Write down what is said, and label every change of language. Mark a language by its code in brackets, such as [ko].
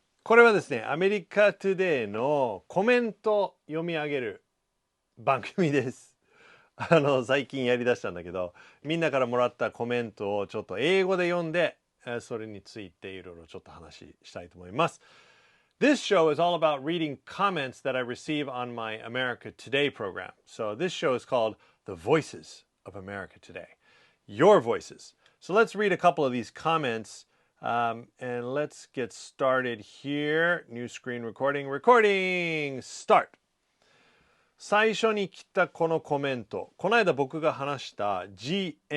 [ja] これはですね、アメリカトゥデイのコメント読み上げる番組です。最近やりだしたんだけど、みんなからもらったコメントをちょっと英語で読んで、それについていろいろちょっと話したいと思います。 [en] This show is all about reading comments that I receive on my America Today program. So this show is called The Voices of America Today. Your voices. So let's read a couple of these comments.And let's get started here. New screen recording. Start. [ja] 最初に来たこのコメント。この間僕が話した GNH.